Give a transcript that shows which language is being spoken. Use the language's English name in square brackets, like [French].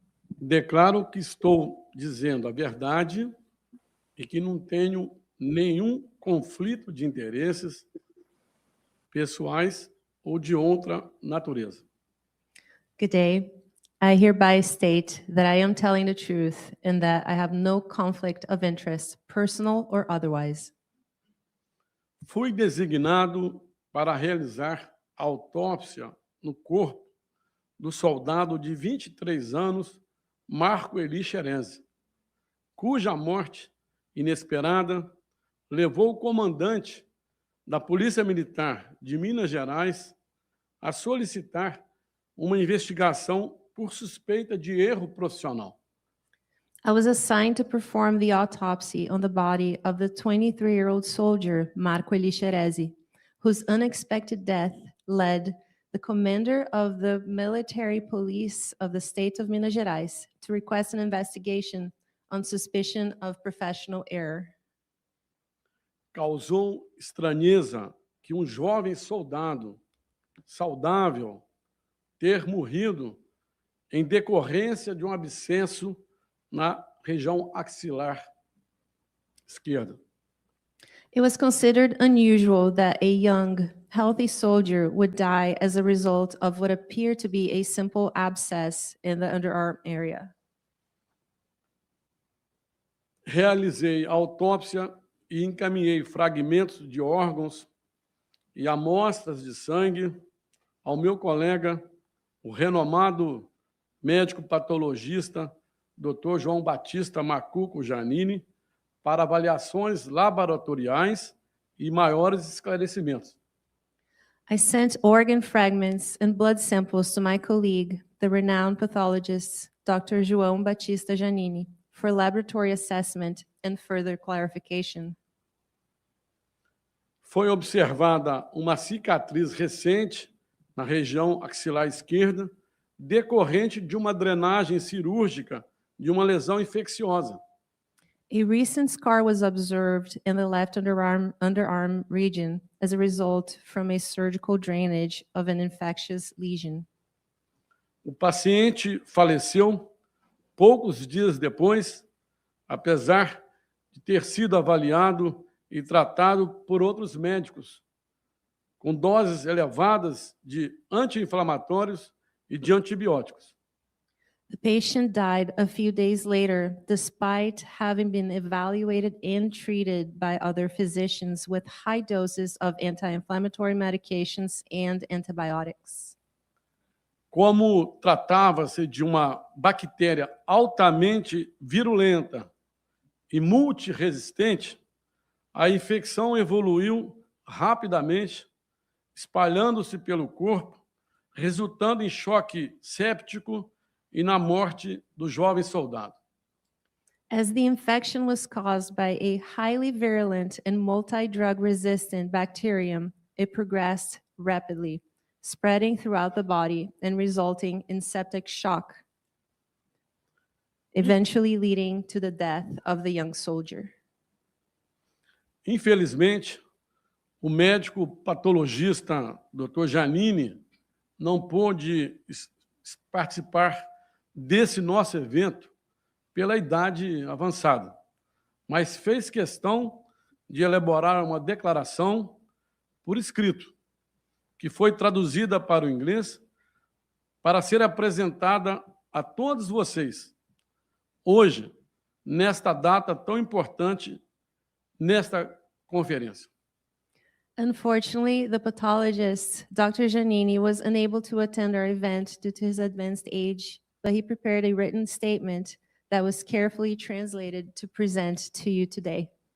[Portuguese] Declaro que estou dizendo a verdade e que não tenho nenhum conflito de interesses pessoais ou de outra natureza. [English] Good day. I hereby state that I am telling the truth and that I have no conflict of interest, personal or otherwise. [Portuguese] Fui designado para realizar autópsia no corpo do soldado de 23 anos, Marco Eli Cherez, cuja morte inesperada levou o comandante da Polícia Militar de Minas Gerais a solicitar uma investigação por suspeita de erro profissional. [English] I was assigned to perform the autopsy on the body of the 23-year-old soldier, Marco Eli Cherez, whose unexpected death led the commander of the military police of the state of Minas Gerais to request an investigation on suspicion of professional error. [Portuguese] Causou estranheza que um jovem soldado saudável ter morrido em decorrência de um abscesso na região axilar esquerda. [English] It was considered unusual that a young, healthy soldier would die as a result of what appeared to be a simple abscess in the underarm area. [Portuguese] Realizei a autópsia e encaminhei fragmentos de órgãos e amostras de sangue ao meu colega, o renomado médico patologista, Dr. João Batista Macuco Janini, para avaliações laboratoriais e maiores esclarecimentos. [English] I sent organ fragments and blood samples to my colleague, the renowned pathologist, Dr. João Batista Janini, for laboratory assessment and further clarification. [Portuguese] Foi observada uma cicatriz recente na região axilar esquerda, decorrente de uma drenagem cirúrgica de uma lesão infecciosa. [English] A recent scar was observed in the left underarm region as a result from a surgical drainage of an infectious lesion. [Portuguese] O paciente faleceu poucos dias depois, apesar de ter sido avaliado e tratado por outros médicos, com doses elevadas de anti-inflamatórios e de antibióticos. [English] The patient died a few days later, despite having been evaluated and treated by other physicians with high doses of anti-inflammatory medications and antibiotics. [Portuguese] Como tratava-se de uma bactéria altamente virulenta e multiresistente, a infecção evoluiu rapidamente, espalhando-se pelo corpo, resultando em choque séptico e na morte do jovem soldado. [English] As the infection was caused by a highly virulent and multi-drug resistant bacterium, it progressed rapidly, spreading throughout the body and resulting in septic shock, eventually leading to the death of the young soldier. [Portuguese] Infelizmente, o médico patologista Dr. Janini não pôde participar desse nosso evento pela idade avançada, mas fez questão de elaborar uma declaração por escrito, que foi traduzida para o inglês para ser apresentada a todos vocês, hoje, nesta data tão importante, nesta conferência. [English] Unfortunately, the pathologist, Dr. Giannini, was unable to attend our event due to his advanced age, but he prepared a written statement that was carefully translated to present to you today.